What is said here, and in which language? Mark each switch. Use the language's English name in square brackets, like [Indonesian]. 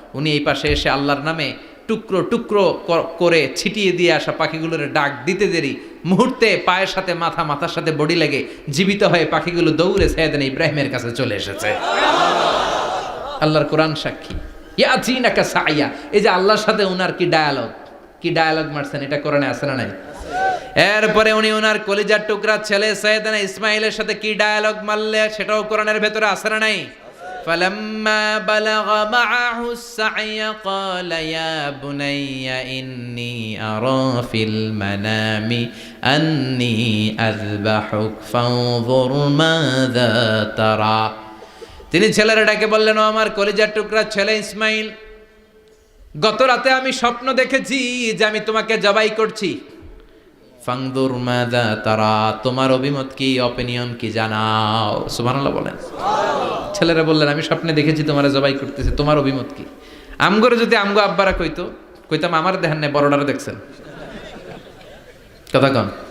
[Bangla] উনি এই পাশে এসে আল্লাহর নামে টুকরো টুকরো করে ছিটিয়ে দিয়ে আসা পাখিগুলোর ডাক দিতে দেরি, মুহূর্তে পায়ের সাথে মাথা, মাথার সাথে বডি লেগে জীবিত হয়ে পাখিগুলো দৌড়ে সাইয়েদনা ইব্রাহিমের কাছে চলে এসেছে। আল্লাহর কোরআন সাক্ষী। [Arabic] ইয়াতিনাকা সায়া, [Bangla] এই যে আল্লাহর সাথে উনার কি ডায়ালগ মারছেন, এটা কোরআনে আছে না নাই? এরপরে উনি ওনার কলিজার টুকরা ছেলে সাইয়েদনা ইসমাইলের সাথে কি ডায়ালগ মারলে, সেটাও কোরআনের ভেতরে আছে না নাই? [Arabic] فلما بلغ معه السعي قال يا بني إني أرى في المنام أني أذبحك فانظر ماذا ترى। [Bangla] তিনি ছেলের ডাকে বললেন, ও আমার কলিজার টুকরা ছেলে ইসমাইল, গত রাতে আমি স্বপ্ন দেখেছি যে আমি তোমাকে জবাই করছি। [Arabic] ফাংদুর মাযা তারা, [Bangla] তোমার অভিমত কি, অপিনিয়ন কি জানাও। সুবহানাল্লাহ বলেন। ছেলেরা বললেন, আমি স্বপ্নে দেখেছি তোমারে জবাই করতেছি, তোমার অভিমত কি? আমগরে যদি আমগো আব্বারা কইতাম আমার দেখেন না, বড়ডারে দেখছেন। কথা কন।